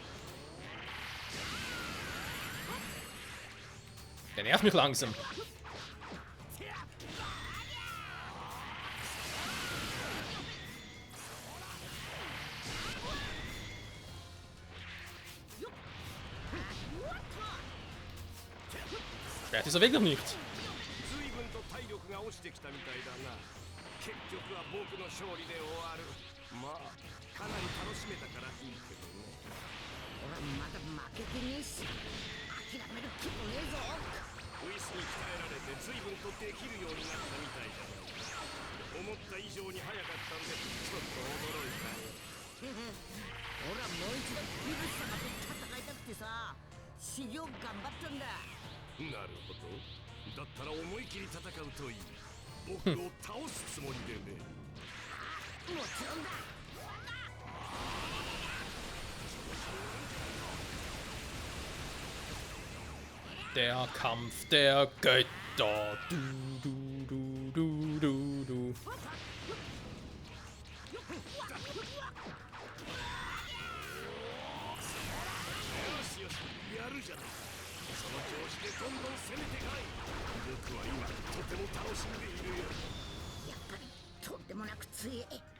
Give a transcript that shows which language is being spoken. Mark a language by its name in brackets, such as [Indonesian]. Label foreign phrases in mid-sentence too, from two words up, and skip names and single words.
[German] Der nervt mich langsam. Schwert ist er wirklich nicht. [Japanese] 随分と体力が落ちてきたみたいだな。結局は僕の勝利で終わる。まあかなり楽しめたからいいけどね。俺まだ負けてねえし、諦める気もねえぞ。ウイスに鍛えられて随分とできるようになったみたいだ。思った以上に早かったんでちょっと驚いたよ。俺はもう一度ビルス様と戦いたくてさ、修行頑張ったんだ。なるほど。だったら思い切り戦うといい。僕を倒すつもりでね。もちろんだ。 [German] Der Kampf der Götter. Du, du, du, du, du, du. [Japanese] よしやるじゃない。その調子でどんどん攻めてかい。僕は今とても楽しんでいるよ。やっぱりとんでもなく強え。